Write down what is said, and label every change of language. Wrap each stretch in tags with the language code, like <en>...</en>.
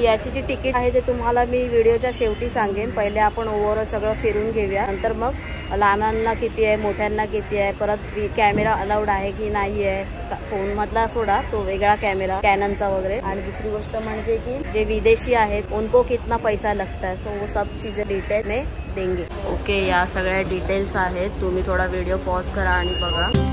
<mr>याची जी तिकीट आहे ते तुम्हाला मी व्हिडिओच्या शेवटी सांगेन. पहिले आपण ओव्हरऑल सगळं फिरून घेऊया, नंतर मग लहानांना किती आहे, मोठ्यांना किती आहे, परत कॅमेरा अलाउड आहे की नाही आहे, फोन मधला सोडा तो वेगळा कॅमेरा कॅननचा वगैरे. आणि दुसरी गोष्ट म्हणजे की जे विदेशी आहेत</mr> <hi>उनको कितना पैसा लगता है. सो वो सब चीजें डिटेल में देंगे.</hi> <mr>ओके, या सगळ्या डिटेल्स आहेत. तुम्ही थोडा व्हिडिओ पॉज करा आणि बघा.</mr>